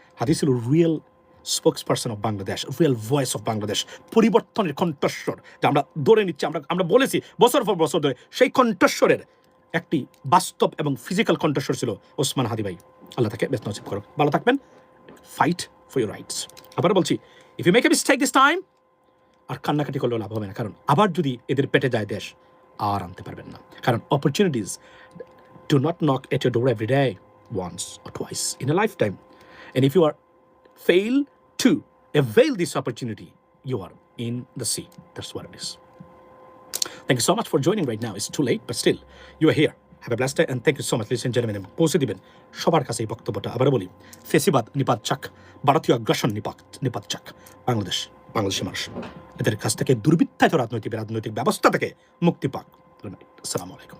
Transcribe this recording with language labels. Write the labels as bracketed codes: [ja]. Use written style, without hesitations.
[bn] হাদি ছিল [en] real spokesperson of Bangladesh, [bn] real voice of Bangladesh, পরিবর্তনের কণ্ঠস্বর যা আমরা ধরে নিচ্ছি, আমরা বলেছি বছর পর বছর ধরে, সেই কণ্ঠস্বরের একটি বাস্তব এবং ফিজিক্যাল কণ্ঠস্বর ছিল ওসমান হাদি ভাই। আল্লাহ তাকে বেস্ট নসিব করুক। ভালো থাকবেন। [en] Fight for your rights. [bn] আবার বলছি, [en] if you make a mistake this time, [bn] আর কান্নাকাটি করলেও লাভ হবে না, কারণ আবার যদি এদের পেটে যায় দেশ, আর আনতে পারবেন না। [en] কারণ opportunities do not knock at your door every day, once or twice in a lifetime. And if you are fail to avail this opportunity, you are in the sea. That's what it is. Thank you so much for joining right now. It's too late, but still, you are here. Have a blessed day, and thank you so much, ladies and gentlemen. [bn] পৌঁছে দিবেন সবার কাছে এই বক্তব্যটা। আবার বলি, ফেসিবাদ নিপাত চাক, ভারতীয় আগ্রাসন নিপাত চাক, বাংলাদেশের মানুষ এদের কাছ থেকে দুর্বৃত্তায়িত রাজনৈতিক ব্যবস্থা থেকে মুক্তি পাক। আসসালামু আলাইকুম।